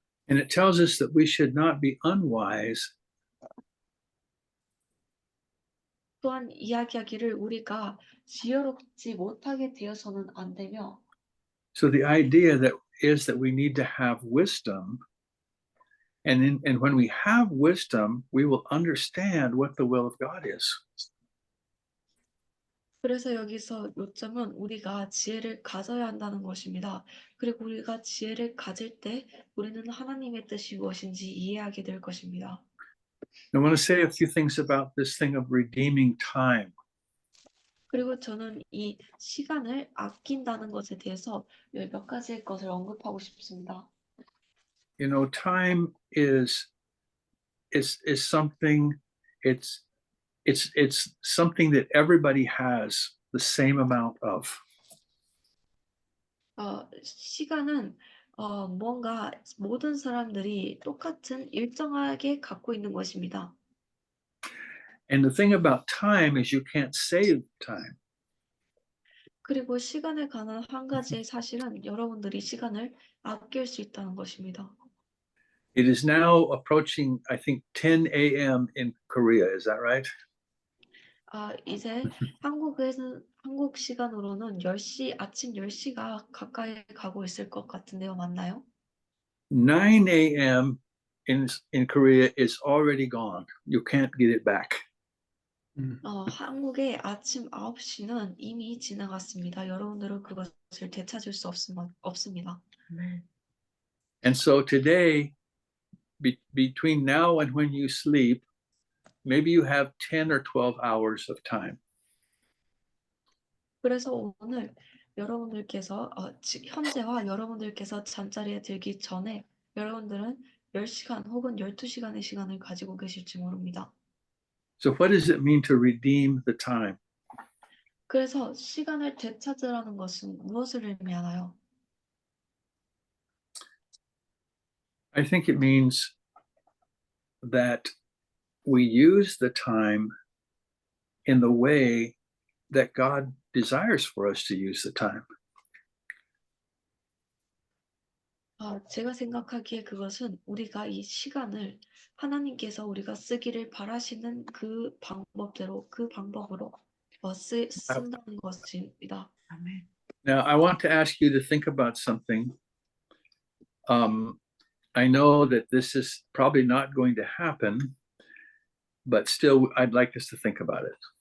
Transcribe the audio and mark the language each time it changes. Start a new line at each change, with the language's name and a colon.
English: And it tells us that we should not be unwise
Korean: 또한 이야기하기를 우리가 지혜롭지 못하게 되어서는 안 되며
English: So the idea that is that we need to have wisdom, and when we have wisdom, we will understand what the will of God is.
Korean: 그래서 여기서 요점은 우리가 지혜를 가져야 한다는 것입니다. 그리고 우리가 지혜를 가질 때 우리는 하나님의 뜻이 무엇인지 이해하게 될 것입니다.
English: I want to say a few things about this thing of redeeming time.
Korean: 그리고 저는 이 시간을 아낀다는 것에 대해서 몇 가지의 것을 언급하고 싶습니다.
English: You know, time is something. It's something that everybody has the same amount of.
Korean: 시간은 뭔가 모든 사람들이 똑같은 일정하게 갖고 있는 것입니다.
English: And the thing about time is you can't save time.
Korean: 그리고 시간에 관한 한 가지의 사실은 여러분들이 시간을 아낄 수 있다는 것입니다.
English: It is now approaching, I think, 10 a.m. in Korea. Is that right?
Korean: 이제 한국 시간으로는 아침 10시가 가까이 가고 있을 것 같은데요. 맞나요?
English: 9 a.m. in Korea is already gone. You can't get it back.
Korean: 한국의 아침 9시는 이미 지나갔습니다. 여러분들은 그것을 되찾을 수 없습니다.
English: And so today, between now and when you sleep, maybe you have 10 or 12 hours of time.
Korean: 그래서 오늘 여러분들께서 현재와 여러분들께서 잠자리에 들기 전에 여러분들은 10시간 혹은 12시간의 시간을 가지고 계실지 모릅니다.
English: So what does it mean to redeem the time?
Korean: 그래서 시간을 되찾으라는 것은 무엇을 의미하나요?
English: I think it means that we use the time in the way that God desires for us to use the time.
Korean: 제가 생각하기에 그것은 우리가 이 시간을 하나님께서 우리가 쓰기를 바라시는 그 방법으로 쓴다는 것입니다.
English: Now, I want to ask you to think about something. I know that this is probably not going to happen, but still, I'd like us to think about it.